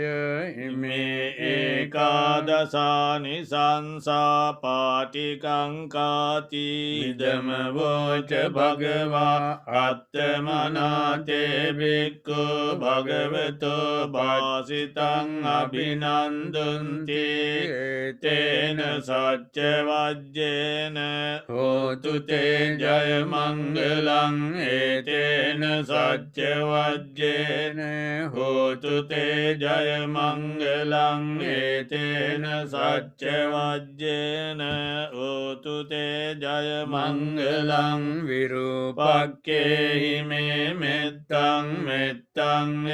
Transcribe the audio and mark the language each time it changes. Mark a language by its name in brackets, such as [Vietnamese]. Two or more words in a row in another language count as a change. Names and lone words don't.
[Pali] ඉමේ ඒකාදසානි සංසා පාටිකංකාති ඉදමවෝච භගවා අත්තමනාතේ බික්කු භගවතෝ භාසිතං අභිනන්දුන්ති තේන සච්ච වජ්ජේන හෝතු තේ ජය මංගලං ඒතේන සච්ච වජ්ජේන හෝතු තේ ජය මංගලං ඒතේන සච්ච වජ්ජේන හෝතු තේ ජය මංගලං විරූපක්කේහි මේ මෙත්තං මෙත්තං